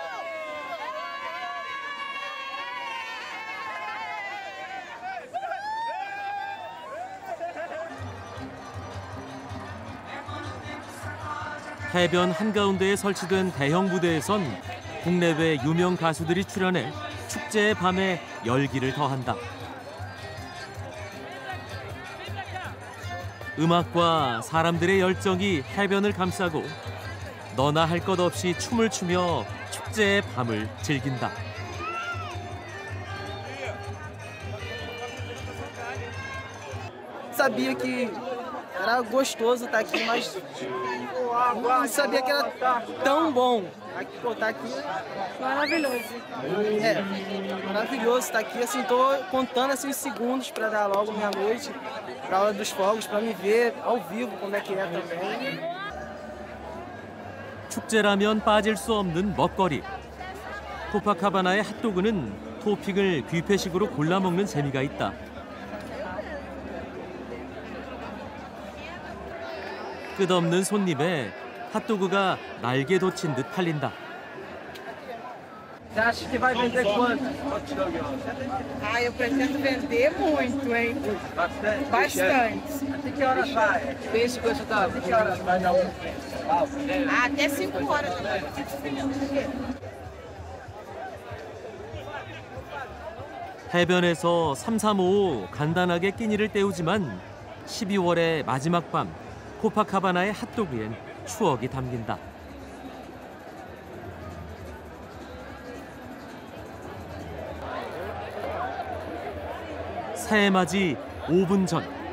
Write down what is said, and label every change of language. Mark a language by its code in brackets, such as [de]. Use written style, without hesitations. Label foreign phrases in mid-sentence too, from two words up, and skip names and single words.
[ko] 해변 한가운데에 설치된 대형 무대에선 국내외 유명 가수들이 출연해 축제의 밤에 열기를 더한다. 음악과 사람들의 열정이 해변을 감싸고 너나 할 것 없이 춤을 추며 축제의 밤을 즐긴다. [pt] Sabia que era gostoso estar aqui, mas não sabia que era tão bom. Pô, tá aqui maravilhoso. É, maravilhoso estar aqui. Assim, tô contando assim, os segundos para dar logo meia-noite, para a hora dos fogos, para me ver ao vivo como é que é também. [ko] 축제라면 빠질 수 없는 먹거리. 코파카바나의 핫도그는 토핑을 뷔페식으로 골라 먹는 재미가 있다. 끝없는 손님에 핫도그가 날개 돋친 듯 팔린다. [pt] Você acha que vai vender quanto? Ah, eu pretendo vender muito, hein? Bastante? Bastante. Até que horas vai? Pense com essa data. Até que horas vai dar um? Ah, até 5 horas. [ko] 해변에서 삼삼오오 간단하게 끼니를 때우지만 12월의 마지막 밤 코파카바나의 핫도그엔 추억이 담긴다. 새해맞이 5분 전.